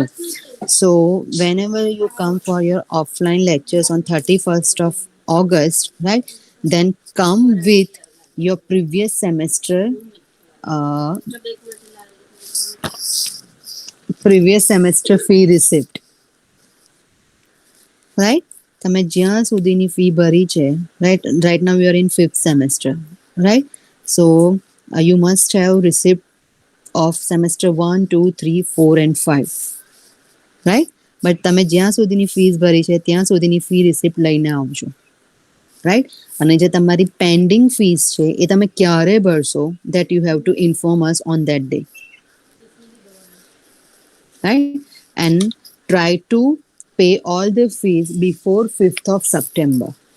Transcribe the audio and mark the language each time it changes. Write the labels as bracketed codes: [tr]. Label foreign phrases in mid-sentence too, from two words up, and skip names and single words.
[en] So whenever you come for your offline lectures on 31st of August, right? Then come with your previous semester uh, fee receipt, right? [gu] તમે જ્યાં સુધીની ફી ભરી છે, [en] right now you are in fifth semester, right? So you must have receipt of semester 1, 2, 3, 4 and 5, right? [gu] But તમે જ્યાં સુધીની ફીસ ભરી છે ત્યાં સુધીની [en] fee receipt [gu] લઈને આવજો, રાઈટ? અને જે તમારી [en] pending fees [gu] છે એ તમે ક્યારે ભરશો, [en] that you have to inform us on that day, right? And try to pay all the fees before 5th of September.